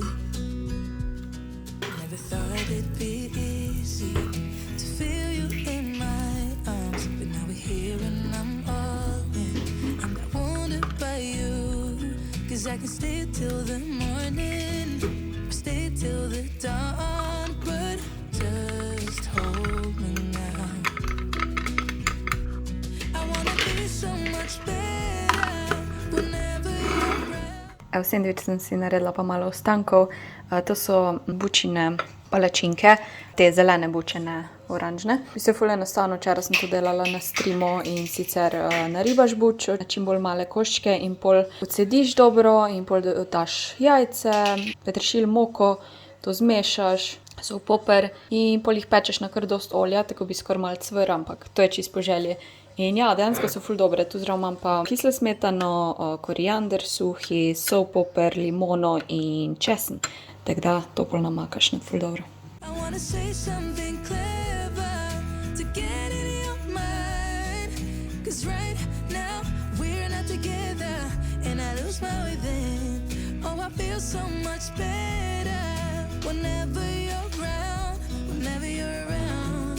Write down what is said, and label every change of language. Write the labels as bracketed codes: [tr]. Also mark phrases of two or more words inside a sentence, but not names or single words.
[en] Never thought it'd be easy to feel you in my arms, but now we're here and I'm all in, and I wonder about you, 'cause I can stay till the morning. Stay till the dawn, but just hold me now. I wanna be so much better whenever you're around. [sl] V sendvič sem si naredila pa malo ostankov. To so bučine palačinke, te zelene bučine, oranžne. Mislim, ful enostavno, včeraj sem to delala na streamu in sicer naribaš buč, čim bolj male koščke in pol odcediš dobro in pol daš jajce, peteršilj, moko, to zmešaš, sol, poper in pol jih pečeš na kar dosti olja, tako bi skoraj malo cvrl, ampak to je čisto po želji. In ja, dejansko so ful dobre. Tu zraven imam pa kislo smetano, koriander suhi, sol, poper, limono in česen. Tako da to pol namakaš, ne, ful dobro. [en] I wanna say something clever to get in your mind, 'cause right now we're not together and I lose my way then. Oh, I feel so much better whenever you're around, whenever you're around.